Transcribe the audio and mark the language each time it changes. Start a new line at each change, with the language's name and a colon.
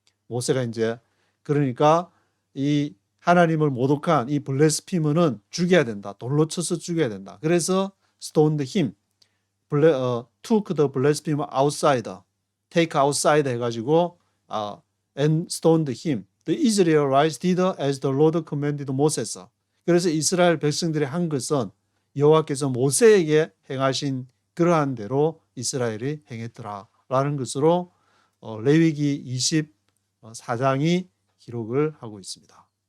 Korean: 모세가 이제 그러니까 이 하나님을 모독한 이 블레스피머는 죽여야 된다. 돌로 쳐서 죽여야 된다.
English: 그래서 stoned him. took the blasphemer outside. take outside 해가지고 and stoned him. The Israelites did as the Lord commanded Moses.
Korean: 그래서 이스라엘 백성들이 한 것은 여호와께서 모세에게 행하신 그러한 대로 이스라엘이 행했더라라는 것으로 레위기 24장이 기록을 하고 있습니다.